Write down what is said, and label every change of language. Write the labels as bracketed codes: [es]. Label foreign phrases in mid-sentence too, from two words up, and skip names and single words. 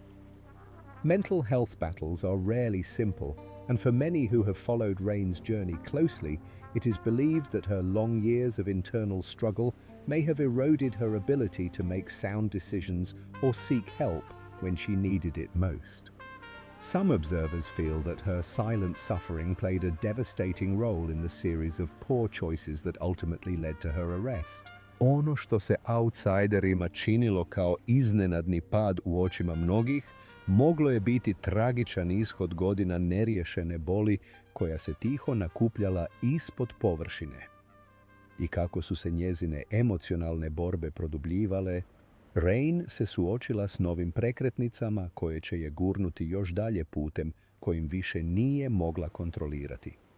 [en] Mental health battles are rarely simple, and for many who have followed Rain's journey closely, it is believed that her long years of internal struggle may have eroded her ability to make sound decisions or seek help when she needed it most. Some observers feel that her silent suffering played a devastating role in the series of poor choices that ultimately led to her arrest. [hr] Ono što se outsiderima činilo kao iznenadni pad u očima mnogih, moglo je biti tragičan ishod godina neriješene boli koja se tiho nakupljala ispod površine. I kako su se njezine emocionalne borbe produbljivale, Rain se suočila s novim prekretnicama koje će je gurnuti još dalje putem kojim više nije mogla kontrolirati.